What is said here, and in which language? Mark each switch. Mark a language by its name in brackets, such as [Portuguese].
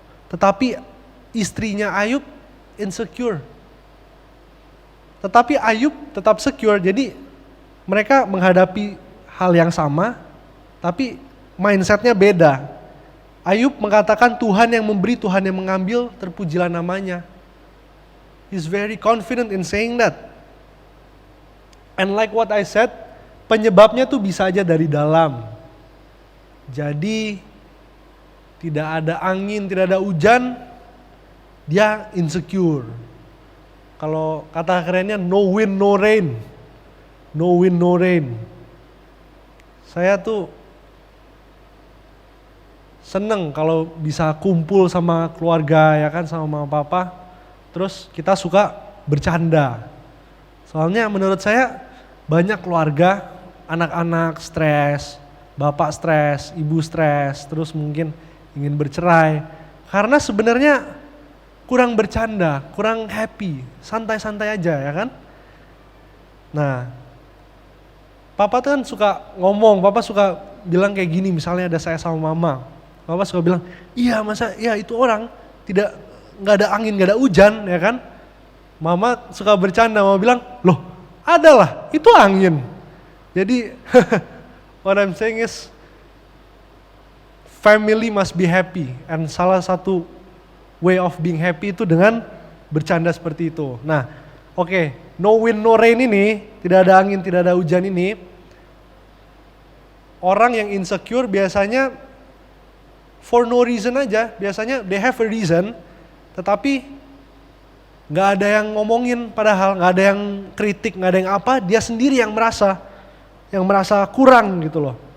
[Indonesian] Tetapi istrinya Ayub insecure. Tetapi Ayub tetap secure, jadi mereka menghadapi hal yang sama, tapi mindsetnya beda. Ayub mengatakan Tuhan yang memberi, Tuhan yang mengambil, terpujilah namanya. [English] He's very confident in saying that. And like what I said, [Indonesian] penyebabnya tuh bisa aja dari dalam. Jadi tidak ada angin, tidak ada hujan, dia insecure. Kalau kata kerennya [English] no wind no rain. No wind no rain. [Indonesian] Saya tuh seneng kalau bisa kumpul sama keluarga ya kan, sama mama papa. Terus kita suka bercanda. Soalnya menurut saya banyak keluarga, anak-anak stres, bapak stres, ibu stres, terus mungkin ingin bercerai. Karena sebenarnya kurang bercanda, kurang happy, santai-santai aja ya kan. Nah, papa tuh kan suka ngomong, papa suka bilang kayak gini, misalnya ada saya sama mama. Papa suka bilang, iya masa, ya itu orang nggak ada angin, nggak ada hujan ya kan. Mama suka bercanda, mama bilang, loh adalah, itu angin. Jadi [English] what I'm saying is, family must be happy. And [Indonesian] salah satu [English] way of being happy [Indonesian] itu dengan bercanda seperti itu. Nah, oke, no wind no rain ini, tidak ada angin, tidak ada hujan ini, orang yang insecure biasanya [English] for no reason [Indonesian] aja, biasanya [English] they have a reason, [Indonesian] tetapi nggak ada yang ngomongin, padahal nggak ada yang kritik, nggak ada yang apa, dia sendiri yang merasa kurang gitu loh.